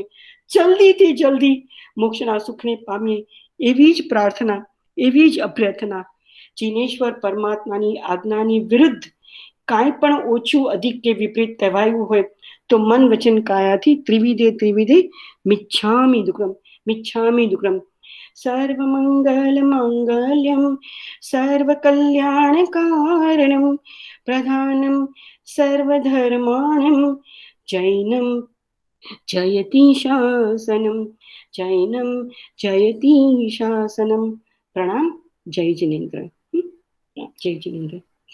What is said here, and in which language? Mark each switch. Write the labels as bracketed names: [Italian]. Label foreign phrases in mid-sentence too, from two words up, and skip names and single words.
[Gujarati] જલ્દીથી જલ્દી મોક્ષના સુખને પામીએ, એવી જ પ્રાર્થના, એવી જ અભ્યર્થના. જીનેશ્વર પરમાત્માની આજ્ઞાની વિરુદ્ધ કાંઈ પણ ઓછું, અધિક કે વિપરીત કહેવાયું હોય તો મન વચન કાયાથી ત્રિવિધે ત્રિવિધે [Prakrit languages] મિચ્છામિ દુક્કડમ, મિચ્છામિ દુક્કડમ. [Sanskrit] सर्वमंगल मांगल्यम सर्वकल्याणकारणम प्रधानम सर्वधर्माणम जैनम जयति शासनम, जैनम जयति शासनम. [Gujarati] પ્રણામ. જય જિનેન્દ્ર. જય જિનેન્દ્ર.